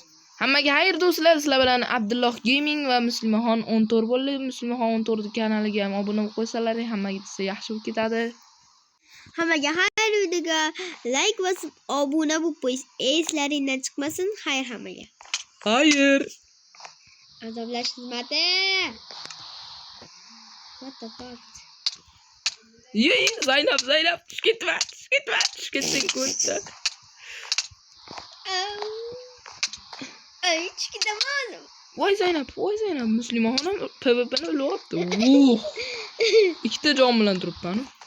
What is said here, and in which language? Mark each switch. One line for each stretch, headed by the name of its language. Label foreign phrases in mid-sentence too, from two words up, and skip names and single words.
Uzbek: Hammaga xayr do'stlar, sizlar bilan Abdulloh Gaming va Muslimaxon 14 bo'ldi. Muslimaxon 14 kanaliga ham obuna bo'lib qo'ysalaring, hammaga yaxshi bo'lib ketadi. Hammaga xayr, videoga like bosib, obuna bo'lib qo'yish eslaringdan chiqmasin. Xayr hammaga. Xayr. Azoblash xizmati.
English: What the fuck?
Uzbek: Zaynab, tush ketma. Tush ketding ko'rsa. Ay, chiqdamadim. Voy Zaynab, Muslimaxonam PvP'ni ulyapti. Ikkita jon bilan turibman.